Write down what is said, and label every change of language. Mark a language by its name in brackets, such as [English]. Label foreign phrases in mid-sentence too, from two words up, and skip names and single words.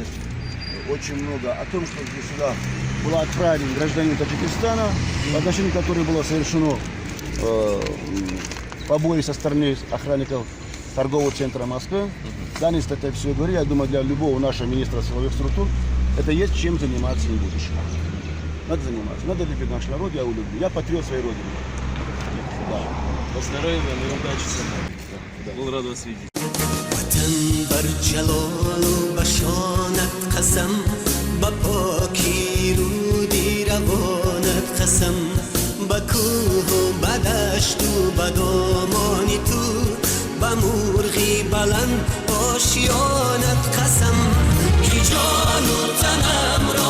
[Russian] Очень много о том, что здесь сюда была отправлен гражданин Таджикистана, в отношении которой было совершено побои со стороны охранников торгового центра Москвы. Данная статья все говорит, я думаю, для любого нашего министра силовых структур это есть чем заниматься и в будущем. Надо заниматься, надо любить наш народ, я его люблю. Я патриот своей родины. Да. По здоровью вам и удачи со мной. Да. Был рад вас видеть. [Persian] با مرغی بلند آشیانت قسم که جان و تنم را